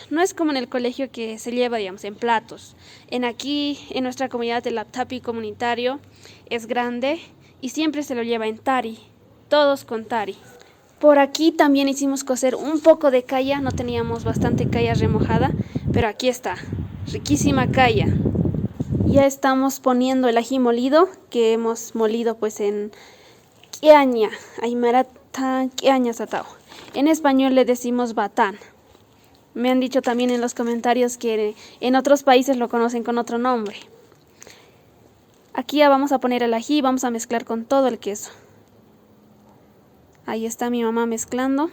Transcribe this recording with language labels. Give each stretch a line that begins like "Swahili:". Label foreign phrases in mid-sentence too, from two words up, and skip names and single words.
Spanish: No es como en el colegio que se lleva, digamos, en platos. En nuestra comunidad el aptapi comunitario es grande y siempre se lo lleva en tari, todos con tari. Por aquí también hicimos cocer un poco de caya, no teníamos bastante caya remojada, pero aquí está, riquísima caya. Ya estamos poniendo el ají molido, que hemos molido pues en quiaña, aymarata,
Aymara: quiaña satao.
Spanish: En español le decimos batán. Me han dicho también en los comentarios que en otros países lo conocen con otro nombre. Aquí ya vamos a poner el ají y vamos a mezclar con todo el queso. Ahí está mi mamá mezclando.